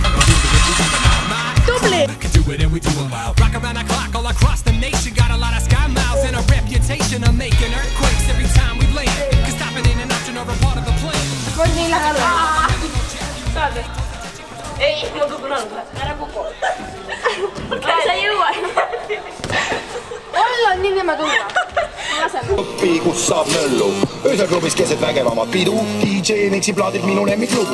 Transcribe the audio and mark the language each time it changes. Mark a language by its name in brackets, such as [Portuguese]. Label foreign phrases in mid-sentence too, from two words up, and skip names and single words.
[English] Double can do it and we do it well. Rock around the clock all across the nation. Got a lot of sky miles and a reputation of making earthquakes every time we land. Cause stopping ain't an option or a part of the plan. [Estonian] Ei, ma kukun alla. Ära kuku. Sa jõuad. Olla on nii nema tulla. Õppi, kus saab möllu. Ööselklubis keset vägevamat pidu. DJ mixib plaadilt minu lemmiklugu.